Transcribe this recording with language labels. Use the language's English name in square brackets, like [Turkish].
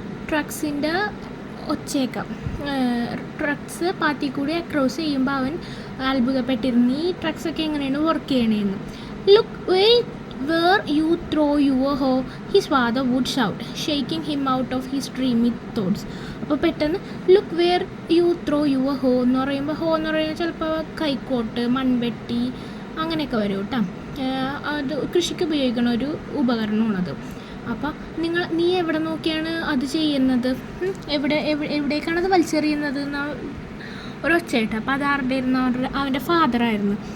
[Malayalam] ട്രക്സിൻ്റെ ഒച്ചേക്കാം. Trucks പാത്തി കൂടി across ചെയ്യുമ്പോൾ അവൻ അത്ഭുതപ്പെട്ടിരുന്നു, ഈ ട്രക്സൊക്കെ എങ്ങനെയാണ് work ചെയ്യണേന്ന്. [English] Look where you throw your hoe, his father would shout, shaking him out of his dreamy thoughts. [Malayalam] അപ്പോൾ പെട്ടെന്ന് [English] look where you throw your hoe [Malayalam] എന്ന് പറയുമ്പോൾ, ഹോ എന്ന് പറയുമ്പോൾ ചിലപ്പോൾ കൈക്കോട്ട്, മൺവെട്ടി അങ്ങനെയൊക്കെ വരും കേട്ടോ. അത് കൃഷിക്ക് ഉപയോഗിക്കുന്ന ഒരു ഉപകരണമാണത്. അപ്പോൾ നീ എവിടെ നോക്കിയാണ് അത് ചെയ്യുന്നത്? എവിടേക്കാണത് വലിച്ചെറിയുന്നത് എന്ന ഒരൊച്ചയായിട്ട്. അപ്പോൾ അത് ആരുടെ ആയിരുന്നു? അവൻ്റെ ഫാദറായിരുന്നു.